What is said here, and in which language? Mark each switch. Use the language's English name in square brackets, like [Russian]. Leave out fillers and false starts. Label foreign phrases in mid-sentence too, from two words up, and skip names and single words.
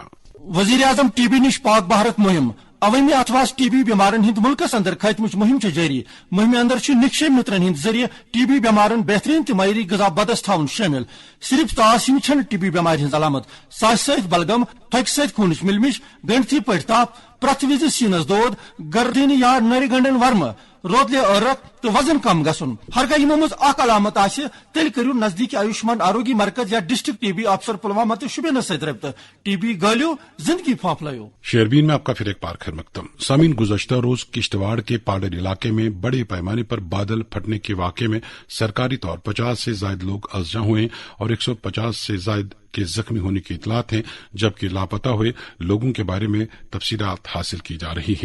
[Kashmiri] वजीर आजम टीबी निश पाक भारत मुहिम अवमी अथवास टीबी बीमारन हिंद मुल्कस अंदर खतमच मुहिम जारी। मुहिम अंदर निक्षय मित्रन हिंद जरिए टीबी बीमारन बेहतरीन तो मयरी गजा बदस थावन शामिल। सिर्फ तास ही टीबी बीमार हिंद अलामत सास सत बलगम, थक सत खूनच मिलमिश, गंडथी पट ताप, प्रथ विज सीनस दोद, गर्दन या नरि गंडन वर्म, रोदले औरत तो वजन कम गसन हर यमो मज अलामत तेल करू नजदीक आयुष्मान आरोग्य मरकज या [English] District TB Officer [Kashmiri] पुलवामा तो शुबेन सत रब्त टीबी गलियो जिंदगी फाफलायो। [Urdu] شیربین میں آپ کا پھر ایک بار خیر مقدم۔ سامعین گزشتہ روز کشتواڑ کے پاڈر علاقے میں بڑے پیمانے پر بادل پھٹنے کے واقعے میں سرکاری طور 50 سے زیادہ لوگ اعزا ہوئے اور 150 سے زیادہ کے زخمی ہونے کی اطلاعات ہیں، جبکہ لاپتہ ہوئے لوگوں کے بارے میں تفصیلات حاصل کی جا رہی ہیں.